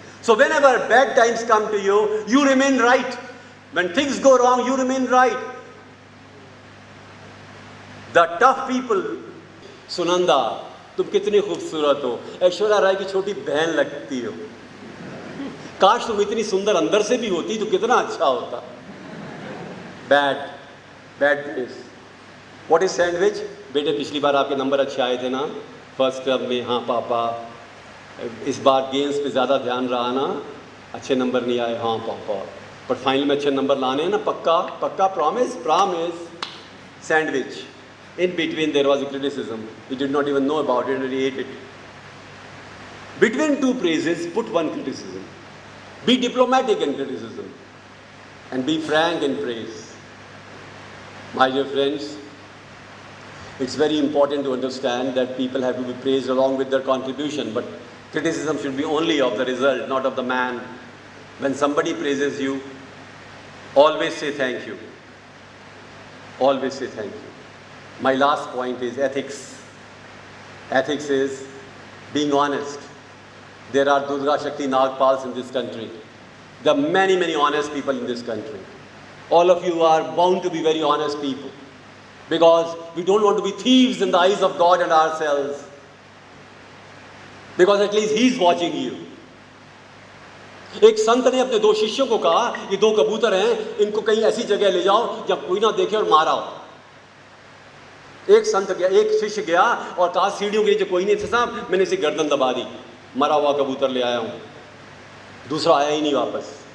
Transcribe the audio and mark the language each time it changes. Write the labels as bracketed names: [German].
[English] So whenever bad times come to you, you remain right. When things go wrong, you remain right. The tough people. [Hindi] Sunanda, तुम कितनी खूबसूरत हो, ऐश्वर्या राय की छोटी बहन लगती हो। काश तुम इतनी सुंदर अंदर से भी होती तो कितना अच्छा होता। [English] Bad news. What is sandwich? [Hindi] बेटे पिछली बार आपके नंबर अच्छे आए थे ना फर्स्ट टर्म में? हाँ पापा। इस बार गेम्स पे ज़्यादा ध्यान रहा ना, अच्छे नंबर नहीं आए? हाँ पापा। पर फाइनल में अच्छे नंबर लाने हैं ना? पक्का पक्का? Promise? Sandwich. [English] In between there was a criticism. He did not even know about it and he ate it. Between two praises, put one criticism. Be diplomatic in criticism and be frank in praise. My dear friends, it's very important to understand that people have to be praised along with their contribution, but criticism should be only of the result, not of the man. When somebody praises you, always say thank you. Always say thank you. My last point is ethics. Ethics is being honest. There are Durga Shakti Nagpals in this country. There are many, many honest people in this country. All of you are bound to be very honest people because we don't want to be thieves in the eyes of God and ourselves. Because at least He is watching you. [Hindi] एक संत ने अपने 2 शिष्यों को कहा, ये 2 कबूतर हैं, इनको कहीं ऐसी जगह ले जाओ जब कोई ना देखे और मारा हो। एक संत गया, एक शिष्य गया और कहा सीढ़ियों के नीचे कोई नहीं था साहब, मैंने इसे गर्दन दबा दी, मरा हुआ कबूतर ले आया हूँ। दूसरा आया ही नहीं वापस।